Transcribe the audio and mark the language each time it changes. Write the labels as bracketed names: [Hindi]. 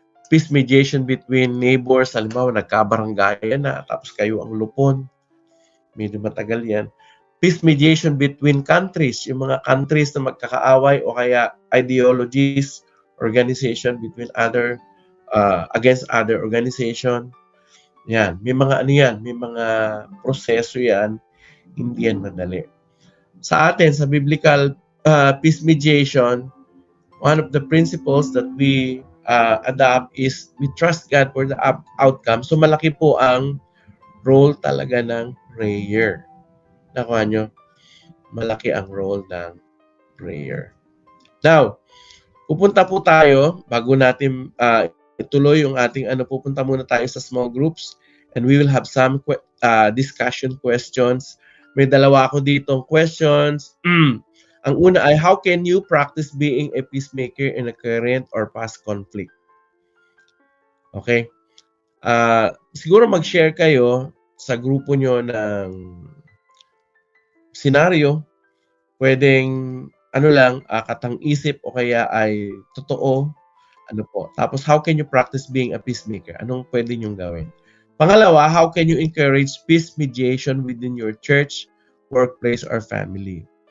[English] Peace mediation between neighbors, [Filipino] halimbawa nagkabaranggayan na, tapos kayo ang lupon, medyo matagal yan. [English] Peace mediation between countries, [Filipino] yung mga [English] countries [Filipino] na magkakaaway o kaya [English] ideologies, organization between against other organization. [Filipino] Yan, may mga may mga proseso yan, hindi yan madali. Sa atin, sa [English] biblical peace mediation, one of the principles that we adopt is we trust God for the outcome. [Filipino] So malaki po ang role talaga ng prayer. Nakuha nyo? Malaki ang role ng prayer. Now, pupunta po tayo, bago natin ituloy yung ating pupunta muna tayo sa small groups and [English] we will have some discussion questions. [Filipino] May dalawa ako ditong questions. Ang una ay, [English] how can you practice being a peacemaker in a current or past conflict? Okay? [Filipino] Siguro mag-share kayo sa grupo nyo ng senaryo. Pwedeng, katang-isip o kaya ay totoo. Tapos, [English] how can you practice being a peacemaker? [Filipino] Anong pwede nyong gawin? Pangalawa, [English] how can you encourage peace mediation within your church, workplace, or family?